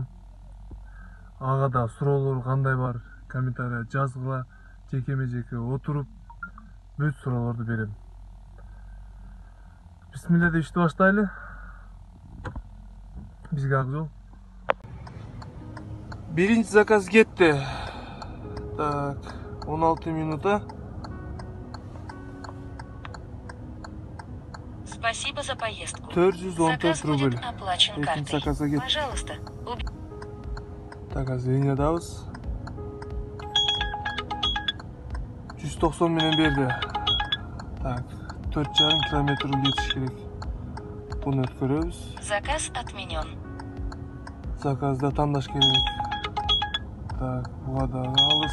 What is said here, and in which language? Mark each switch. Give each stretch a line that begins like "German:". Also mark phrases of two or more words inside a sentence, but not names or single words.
Kyrgyz: Ага да суроолор кандай бар, комментарийга жазгыла, жекеме-жеке отуруп бүт суроолорду берем. Бисмилля деп ишти баштайлы. Бизге ак жол. Биринчи заказ кетти. Так, 16 минута.
Russian: Спасибо за поездку.
Kyrgyz: 414 рубль.
Russian: Заказ будет оплачен картой. Пожалуйста.
Kyrgyz: Так, азырынадабыз. 190 менен берди. Так, 4,5 километр кетиш керек. Буну өткөрөбүз.
Russian: Заказ отменен.
Kyrgyz: Заказда тандаш керек. Так, буга дагы алыс.